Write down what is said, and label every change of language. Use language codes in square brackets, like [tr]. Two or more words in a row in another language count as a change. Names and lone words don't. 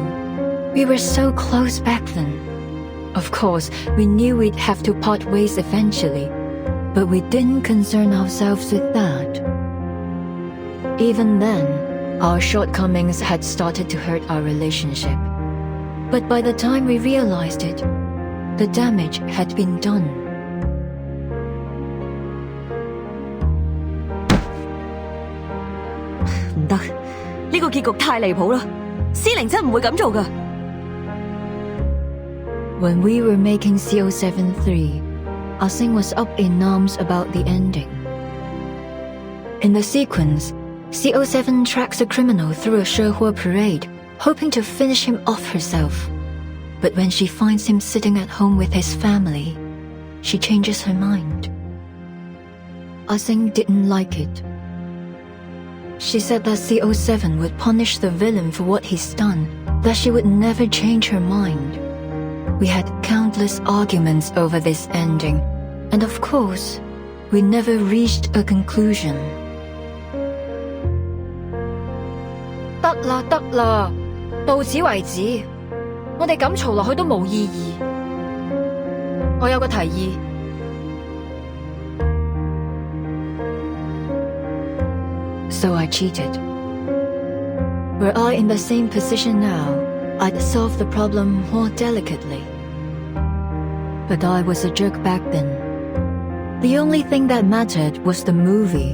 [en] We were so close back then. Of course, we knew we'd have to part ways eventually, but we didn't concern ourselves with that. Even then, our shortcomings had started to hurt our relationship. But by the time we realized it, the damage had been done. [yue] 唔得，呢個結局太離譜啦！司靈真唔會咁做㗎。 [en] When we were making CO7 3, Ah-Seng was up in arms about the ending. In the sequence, CO7 tracks a criminal through a Shehua parade, hoping to finish him off herself. But when she finds him sitting at home with his family, she changes her mind. Ah-Seng didn't like it. She said that CO7 would punish the villain for what he's done, that she would never change her mind. We had countless arguments over this ending, and of course, we never reached a conclusion. [yue] 得啦得啦，到此為止。我哋咁嘈落去都冇意義。我有個提議。 [en] So I cheated. Were I in the same position now, I'd solve the problem more delicately. But I was a jerk back then. The only thing that mattered was the movie.